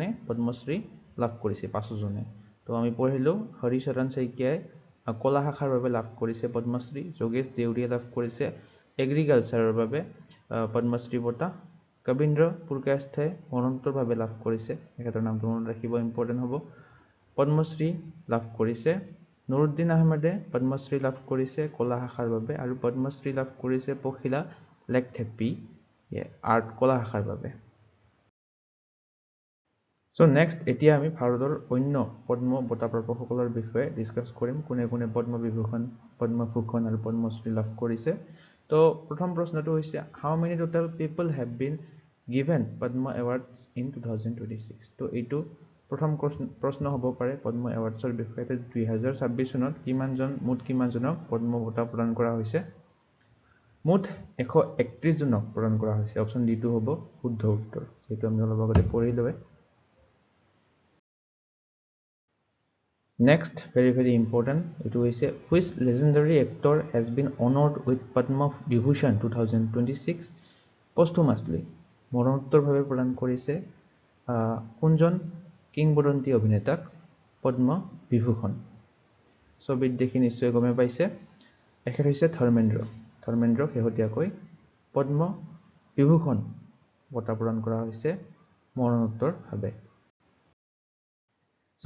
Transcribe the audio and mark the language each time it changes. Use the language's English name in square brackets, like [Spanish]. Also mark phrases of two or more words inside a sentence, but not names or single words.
[Assamese] পদ্মশ্ৰী লাভ কৰিছে 5জনে তো আমি পঢ়িলোঁ হৰিচৰণ শইকীয়াই কলা শাখাৰ বাবে লাভ কৰিছে পদ্মশ্ৰী যোগেশ দেউৰীয়ে লাভ কৰিছে এগ্ৰিকালচাৰৰ বাবে পদ্মশ্ৰী বঁটা কবীন্দ্ৰ পুৰকায়স্থে মৰণোত্তৰভাৱে লাভ কৰিছে এখেতৰ নামটো মনত ৰাখিব ইম্পৰ্টেণ্ট হ'ব পদ্মশ্ৰী লাভ কৰিছে নুৰুদ্দিন আহমেদে পদ্মশ্ৰী লাভ কৰিছে কলা শাখাৰ বাবে আৰু পদ্মশ্ৰী লাভ কৰিছে পখিলা লেকথেপ্পী আৰ্ট কলা শাখাৰ বাবে [English] so next [Assamese] এতিয়া আমি ভাৰতৰ অন্য পদ্ম বঁটা প্ৰাপকসকলৰ বিষয়ে ডিসকাস কৰিম কোনে কোনে পদ্মবিভূষণ পদ্মভূষণ আৰু পদ্মশ্ৰী লাভ কৰিছে তো প্ৰথম প্ৰশ্নটো হৈছে [English] how many total people have been given Padma awards in 2026 [Assamese] তো এইটো প্ৰথম প্ৰশ্ন হ'ব পাৰে পদ্ম এৱাৰ্ডছৰ বিষয়ে 2026 চনত মুঠ কিমানজনক পদ্ম বঁটা প্ৰদান কৰা হৈছে মুঠ 131 জনক প্ৰদান কৰা হৈছে অপচন ডি টো হ'ব শুদ্ধ উত্তৰ যেটো আমি অলপ আগতে পঢ়িলোৱে [English] Next, very important, it is which legendary actor has been honored with Padma Vibhushan 2026 posthumously. [Assamese] মৰণোত্তৰভাৱে প্ৰদান কৰিছে কোনজন কিংবদন্তি অভিনেতাক পদ্ম বিভূষণ ছবিত দেখি নিশ্চয় গমে পাইছে এখেত হৈছে ধৰ্মেন্দ্ৰ শেহতীয়াকৈ পদ্ম বিভূষণ বঁটা প্ৰদান কৰা হৈছে মৰণোত্তৰভাৱে So